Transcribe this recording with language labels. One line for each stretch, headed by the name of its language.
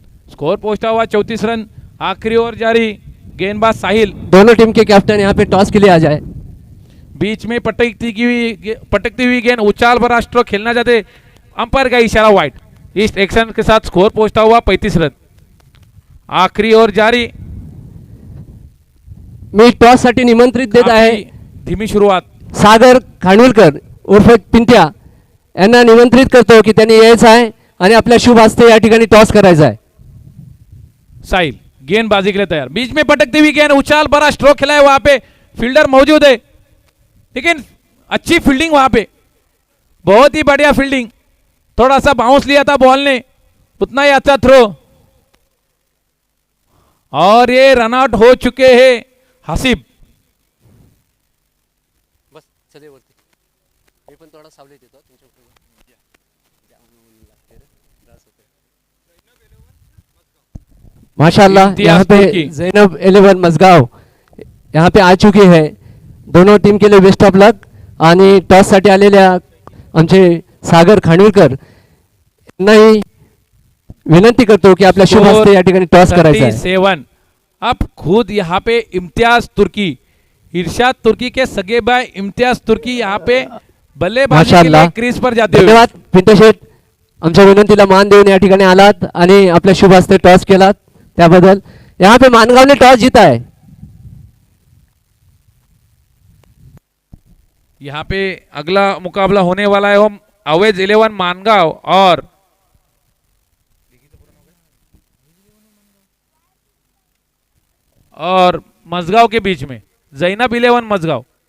Hindi: Score पहुंचता हुआ 34 run. आखिरी ओवर जारी, गेंदबाज साहिल। दोनों टीम के कैप्टन यहाँ पे टॉस के लिए आ जाए। बीच में पटकती हुई गेंद उछाल भरा स्ट्रोक खेलना चाहते, अंपायर का इशारा वाइड। इस एक्शन के साथ स्कोर पहुंचता हुआ 35 रन। आखिरी ओवर जारी।
Marathi: मी टॉस साठी निमंत्रित देत आहे
Hindi: धीमी सुरुवात।
Marathi: सागर खानविलकर उर्फ पिंट्या यांना निमंत्रित करतो की त्यांनी यायचं आहे आणि आपल्या शुभ हस्ते या ठिकाणी टॉस करायचा आहे।
Hindi: साहिल गेंदबाजी के लिए तैयार, बीच में पटकती हुई गेंद उछाल भरा स्ट्रोक खेला है, वहां पे फील्डर मौजूद है, लेकिन अच्छी फील्डिंग वहां पे, बहुत ही बढ़िया फील्डिंग। थोड़ा सा बाउंस लिया था बॉल ने, उतना ही अच्छा थ्रो, और ये रनआउट हो चुके हैं हसीब।
Marathi: बस चले वरती, मी पण थोडा सावलीत येतो तुमच्या पुढे।
Hindi: माशाल्लाह यहाँ पे जैनब 11 मजगाव यहाँ पे आ चुकी है। दोनों टीम के लिए बेस्ट ऑफ लक।
Marathi: आणि टॉस साठी आलेल्या आमचे सागर खानविलकर यांनाही विनंती करतो की आपल्या शुभ हस्ते या ठिकाणी टॉस करायचा आहे।
Hindi: 37। अब खुद यहाँ पे इम्तियाज तुर्की, इरशाद तुर्की के सगे भाई इम्तियाज तुर्की यहाँ पे बल्लेबाजी के लिए क्रीज पर जाते हुए।
Marathi: धन्यवाद पिंटू शेठ, आमच्या विनंतीला मान देऊन या ठिकाणी आलात आणि आपल्या शुभ हस्ते टॉस केलात त्याबद्दल।
Hindi: यहाँ पे मानगांव ने टॉस जीता है। यहाँ पे अगला मुकाबला होने वाला है हम अवेज 11 मानगांव और मजगांव के बीच में, जैनब 11 मजगांव।